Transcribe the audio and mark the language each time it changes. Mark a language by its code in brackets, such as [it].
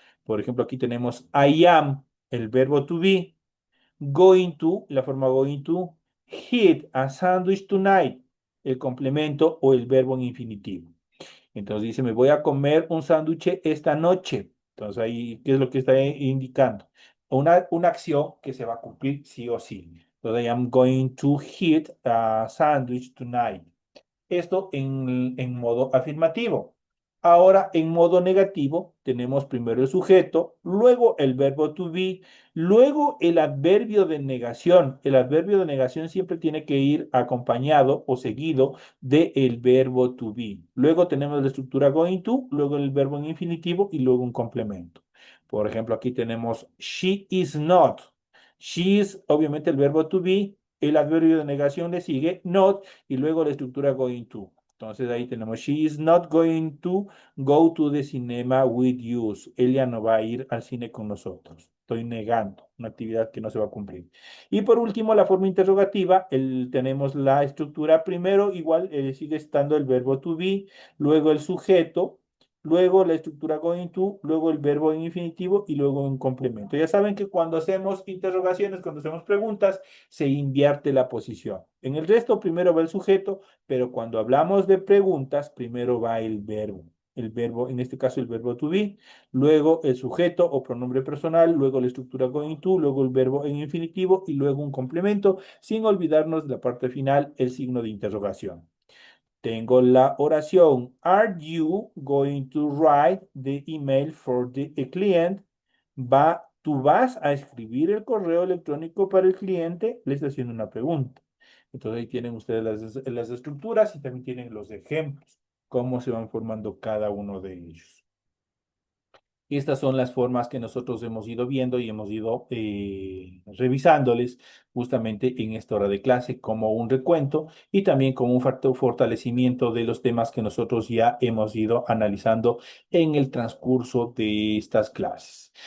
[es] Por ejemplo, aquí tenemos I am, el verbo to be, going to, la forma going to, [en] eat a sandwich tonight, [es] el complemento o el verbo en infinitivo. Entonces dice, me voy a comer un sándwich esta noche. Entonces ahí, ¿qué es lo que está indicando? Una acción que se va a cumplir sí o sí. [en] Entonces, I am going to eat a sandwich tonight. [es] Esto en modo afirmativo. Ahora, en modo negativo, tenemos primero el sujeto, luego el verbo to be, luego el adverbio de negación. El adverbio de negación siempre tiene que ir acompañado o seguido del verbo to be. Luego tenemos la estructura going to, luego el verbo en infinitivo y luego un complemento. Por ejemplo, aquí tenemos [en] she is not. [es] She is, obviamente, el verbo to be, el adverbio de negación le sigue, not, y luego la estructura going to. Entonces ahí tenemos, [en] she is not going to go to the cinema with you. [es] Ella no va a ir al cine con nosotros. Estoy negando una actividad que no se va a cumplir. Y por último, la forma interrogativa, tenemos la estructura primero, igual sigue estando el verbo to be, luego el sujeto, luego la estructura going to, luego el verbo en infinitivo y luego un complemento. Ya saben que cuando hacemos interrogaciones, cuando hacemos preguntas, se invierte la posición. En el resto primero va el sujeto, pero cuando hablamos de preguntas, primero va el verbo. El verbo, en este caso el verbo to be, luego el sujeto o pronombre personal, luego la estructura going to, luego el verbo en infinitivo y luego un complemento, sin olvidarnos de la parte final, el signo de interrogación. Tengo la oración. [en] Are you going to write the email for the client? [es] ¿Tú vas a escribir el correo electrónico para el cliente? Le está haciendo una pregunta. Entonces ahí tienen ustedes las estructuras y también tienen los ejemplos, cómo se van formando cada uno de ellos. Estas son las formas que nosotros hemos ido viendo y hemos ido revisándoles justamente en esta hora de clase como un recuento y también como un fortalecimiento de los temas que nosotros ya hemos ido analizando en el transcurso de estas clases.